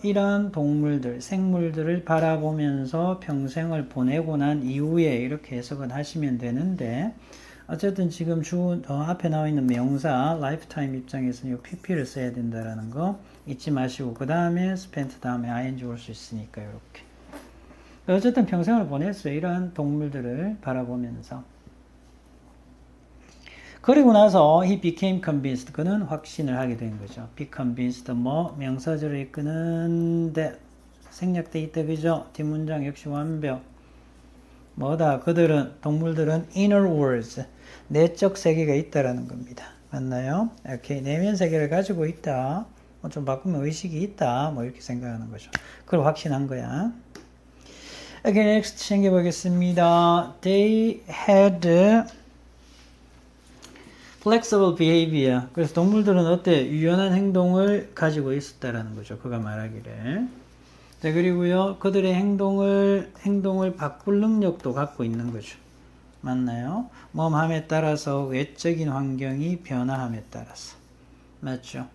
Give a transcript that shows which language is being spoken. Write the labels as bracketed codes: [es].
[ko] 이런 동물들, 생물들을 바라보면서 평생을 보내고 난 이후에 이렇게 해석은 하시면 되는데, 어쨌든 지금 앞에 나와 있는 명사 lifetime 입장에서는 이 pp를 써야 된다라는 거 잊지 마시고, 그 다음에 spent 다음에 ing 올 수 있으니까 이렇게. 어쨌든 평생을 보냈어요. 이러한 동물들을 바라보면서. 그리고 나서 [en] he became convinced. [ko] 그는 확신을 하게 된 거죠. be convinced 뭐 명사절을 이끄는데 생략돼 있다. 그죠? 뒷문장 역시 완벽. 뭐다? 그들은 동물들은 [en] inner worlds. [ko] 내적 세계가 있다라는 겁니다. 맞나요? 이렇게 내면 세계를 가지고 있다. 뭐 좀 바꾸면 의식이 있다. 뭐 이렇게 생각하는 거죠. 그걸 확신한 거야. [en] Okay, next [ko] 챙겨보겠습니다. [en] They had flexible behavior. [ko] 그래서 동물들은 어때? 유연한 행동을 가지고 있었다라는 거죠. 그가 말하기를. 자, 그리고요, 그들의 행동을 바꿀 능력도 갖고 있는 거죠. 맞나요? 몸함에 따라서 외적인 환경이 변화함에 따라서. 맞죠?